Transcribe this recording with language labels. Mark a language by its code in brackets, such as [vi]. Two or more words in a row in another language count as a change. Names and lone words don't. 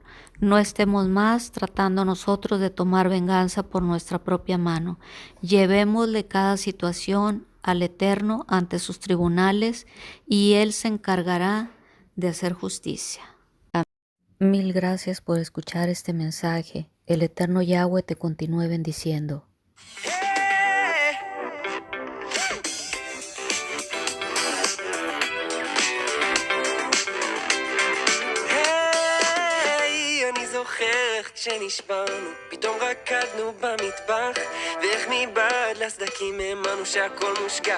[es] No estemos más tratando nosotros de tomar venganza por nuestra propia mano. Llevémosle cada situación al Eterno ante sus tribunales y Él se encargará de hacer justicia. Amén. Mil gracias por escuchar este mensaje. El Eterno Yahweh te continúe bendiciendo. [he] זוכרת כשנשברנו, פתאום רקדנו במטבח, ואיך מבעד לסדקים האמנו שהכל מושגח.